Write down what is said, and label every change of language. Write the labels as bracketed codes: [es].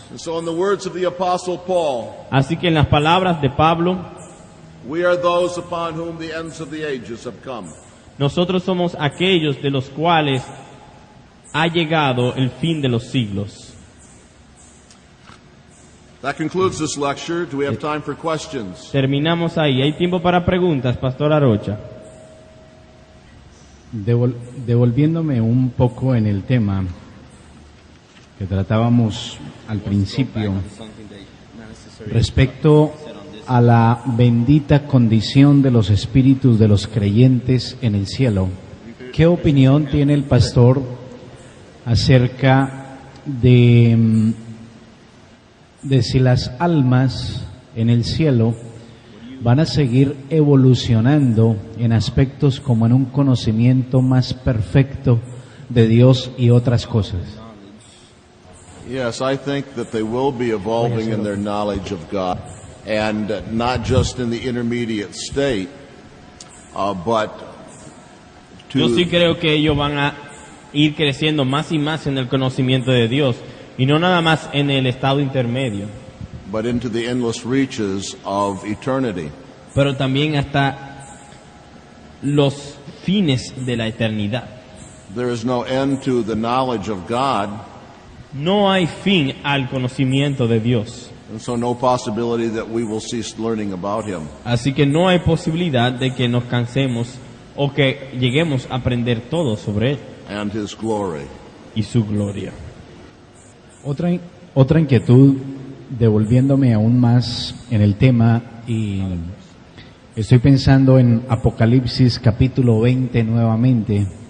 [en] And so in the words of the Apostle Paul, [es] Así que en las palabras de Pablo, [en] we are those upon whom the ends of the ages have come. [es] nosotros somos aquellos de los cuales ha llegado el fin de los siglos. [en] That concludes this lecture. Do we have time for questions? [es] Terminamos ahí. ¿Hay tiempo para preguntas, Pastor Arocha? Devolviéndome un poco en el tema que tratábamos al principio respecto a la bendita condición de los espíritus de los creyentes en el cielo. ¿Qué opinión tiene el pastor acerca de si las almas en el cielo van a seguir evolucionando en aspectos como en un conocimiento más perfecto de Dios y otras cosas? [en] Yes, I think that they will be evolving in their knowledge of God, and not just in the intermediate state, but [es] Yo sí [en] to [es] creo que ellos van a ir creciendo más y más en el conocimiento de Dios, y no nada más en el estado intermedio, [en] but into the endless reaches of eternity. [es] pero también hasta los fines de la eternidad. [en] There is no end to the knowledge of God, [es] No hay fin al conocimiento de Dios, [en] and so no possibility that we will cease learning about Him. [es] así que no hay posibilidad de que nos cansemos o que lleguemos a aprender todo sobre Él [en] And His glory. [es] y su gloria. Otra inquietud, devolviéndome aún más en el tema, y estoy pensando en Apocalipsis capítulo 20 nuevamente.